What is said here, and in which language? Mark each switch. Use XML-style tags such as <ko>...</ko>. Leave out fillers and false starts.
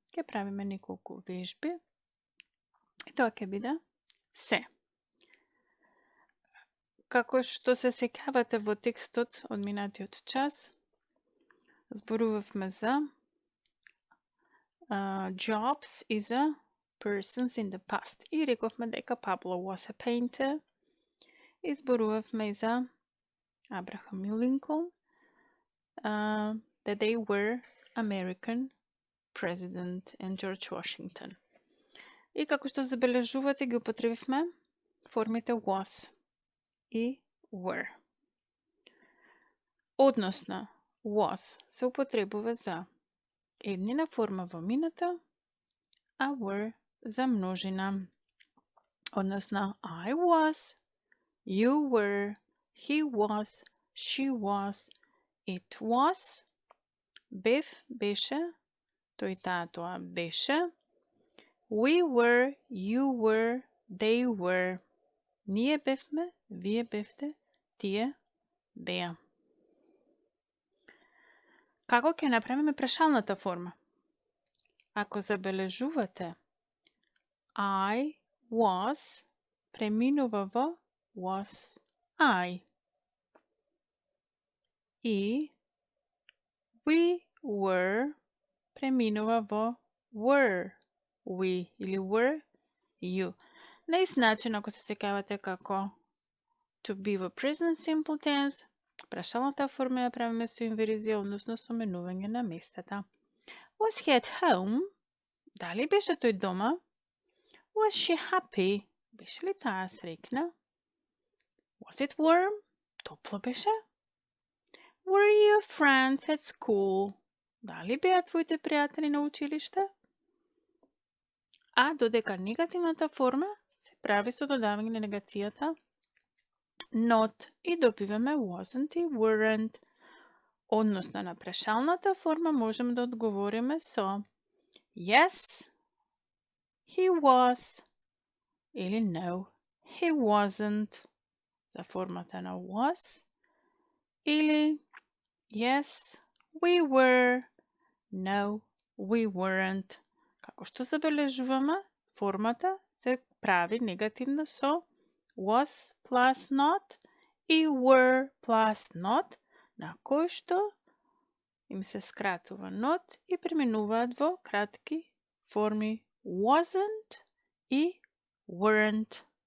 <mk>Ќе правиме неколку вежби и тоа ќе биде се. Како што се сеќавате во текстот од минатиот час, зборувавме за jobs и за</mk> <en>persons in the past.</en> <mk>И рековме дека</mk> <en>Pablo was a painter.</en> <mk>И зборувавме и за Абрахам и Линколн,</mk> <en>that they were American president and George Washington.</en> <mk>И како што забележувате, ги употребивме формите was и were. Односно, was се употребува за еднина форма во минато, а were за множина. Односно,</mk> <en>I was, you were, he was, she was, it was,</en> <mk>бев, беше, тој таа тоа беше,</mk> <en>we were, you were, they were,</en> <mk>ние бевме, вие бевте, тие беа. Како ќе направиме прашалната форма? Ако забележувате, I was преминува во was I. И we were преминува во were we или were you. На ист начин, ако се сеќавате како to be во present simple tense, прашалната форма ја правиме со инверзија, односно со менување на местата.</mk> <en>Was he at home?</en> <mk>Дали беше тој дома?</mk> <en>Was she happy?</en> <mk>Беше ли таа среќна?</mk> <en>Was it warm?</en> <mk>Топло беше?</mk> <en>Were your friends at school?</en> <mk>Дали беа твоите пријатели на училиште? А додека негативната форма се прави со додавање на негацијата not и добиваме wasn't и weren't. Односно на прашалната форма можеме да одговориме со</mk> <en>yes, he was</en> <mk>или</mk> <en>no, he wasn't</en> <mk>за формата на was или</mk> <en>yes, we were, no, we weren't.</en> <mk>Како што забележуваме, формата се прави негативно со was plus not и were plus not, на кој што им се скратува not и преминуваат во кратки форми wasn't и weren't.</mk>